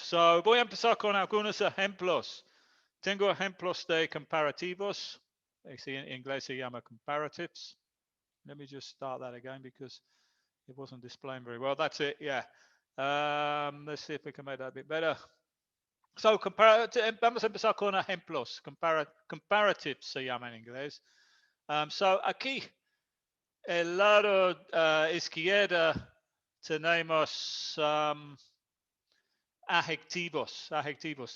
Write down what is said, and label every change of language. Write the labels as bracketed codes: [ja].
[es] So voy a empezar con algunos ejemplos. Tengo ejemplos de comparativos. En inglés se llama comparatives. [en] Let me just start that again because it wasn't displaying very well. That's it, yeah. Let's see if we can make that a bit better. [es] So vamos a empezar con ejemplos. Comparatives se llama en inglés. So aquí, el lado izquierda, tenemos adjetivos.